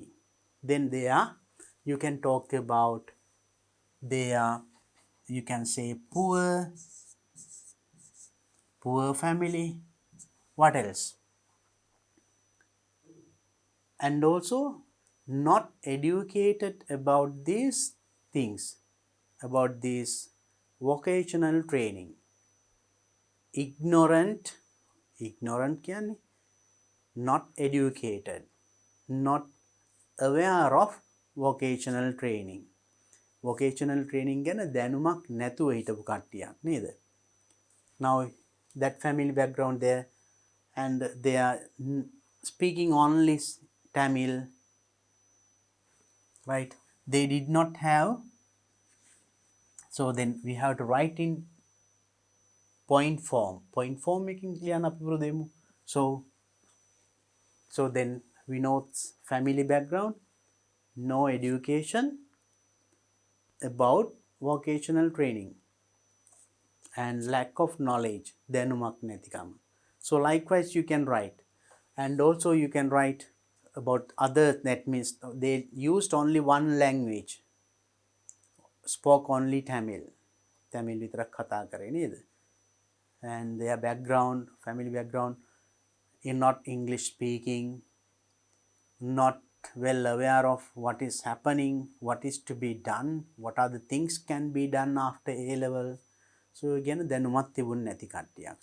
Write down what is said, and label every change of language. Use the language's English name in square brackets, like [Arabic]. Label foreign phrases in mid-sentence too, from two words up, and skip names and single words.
[English] Then they are, you can talk about they are, you can say poor family. What else? And also not educated about these things, about this vocational training. Ignorant කියන්නේ not educated, not aware of vocational training. Vocational training [Sinhala] ගැන දැනුමක් නැතුව හිටපු කට්ටියක් නේද? [English] Now that family background there, and they are speaking only Tamil, right? They did not have, so then we have to write in point form making [Sinhala] ලියන්න අපි පුරු දෙමු. [English] So then we know family background, no education about vocational training, and lack of knowledge, [Sinhala] දැනුමක් නැතිකම. [English] So likewise you can write, and also you can write about other, that means they used only one language, spoke only Tamil [Sinhala] විතරක් කතා කරේ නේද? [English] And their background, family background, in not English speaking, not well aware of what is happening, what is to be done, what are the things can be done after A level. So again [Sinhala] දැනුමක් තිබුණ නැති කට්ටියක්.